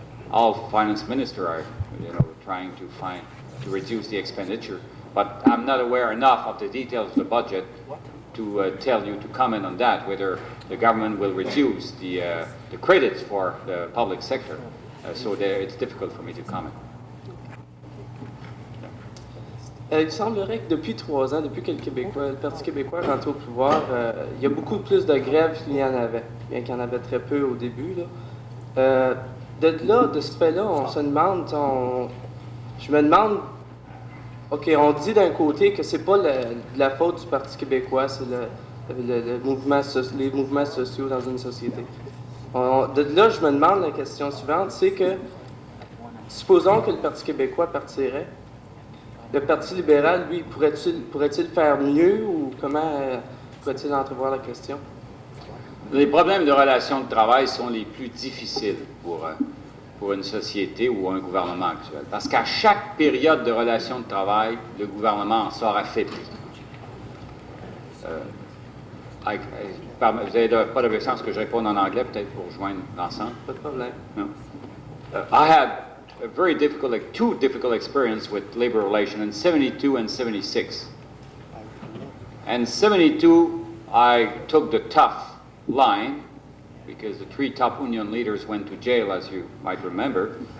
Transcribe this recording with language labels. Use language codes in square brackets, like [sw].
[en] All finance ministers are trying to reduce the expenditure, but I'm not aware enough of the details of the budget to tell you, to comment on that, whether the government will reduce the credits for the public sector. So it's difficult for me to comment. [fr] Il semblerait que depuis 3 ans, depuis que le Parti québécois est rentré au pouvoir, il y a beaucoup plus de grèves qu'il y en avait, bien qu'il y en avait très peu au début. De ce fait-là, on se demande, je me demande, OK, on dit d'un côté que c'est pas la faute du Parti québécois, c'est les mouvements sociaux dans une société. De là, je me demande la question suivante, c'est que, supposons que le Parti québécois partirait, le Parti libéral, lui, pourrait-il faire mieux ou comment pourrait-il entrevoir la question? Les problèmes de relations de travail sont les plus difficiles pour une société ou un gouvernement actuel. Parce qu'à chaque période de relations de travail, le gouvernement en sort affaibli. Vous n'avez pas d'objection que je réponde en anglais, peut-être pour rejoindre l'ensemble? Pas de problème. [en] No. I had a very difficult, two difficult experience with labor relations in 72 and 76. And 72, I took the tough line because the three top union leaders went to jail, as you might remember.